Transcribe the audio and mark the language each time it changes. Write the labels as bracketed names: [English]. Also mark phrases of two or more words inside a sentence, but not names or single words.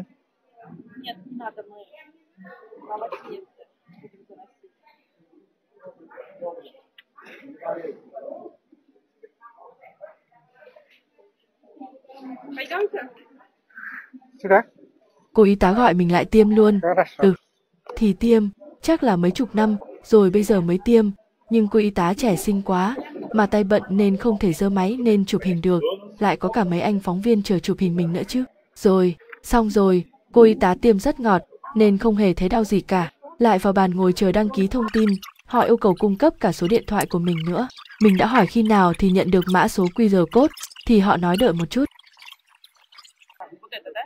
[Russian] Нет, не надо, мы молодец. Будем заносить. Пойдемте? Сюда. [Vietnamese] Cô y tá gọi mình lại tiêm luôn. [Russian] Хорошо. [Vietnamese] Thì tiêm, chắc là mấy chục năm rồi bây giờ mới tiêm. Nhưng cô y tá trẻ xinh quá, mà tay bận nên không thể giơ máy nên chụp hình được. Lại có cả mấy anh phóng viên chờ chụp hình mình nữa chứ. Rồi, xong rồi, cô y tá tiêm rất ngọt nên không hề thấy đau gì cả. Lại vào bàn ngồi chờ đăng ký thông tin, họ yêu cầu cung cấp cả số điện thoại của mình nữa. Mình đã hỏi khi nào thì nhận được mã số QR code, thì họ nói đợi một chút. [Russian] Вот это, да?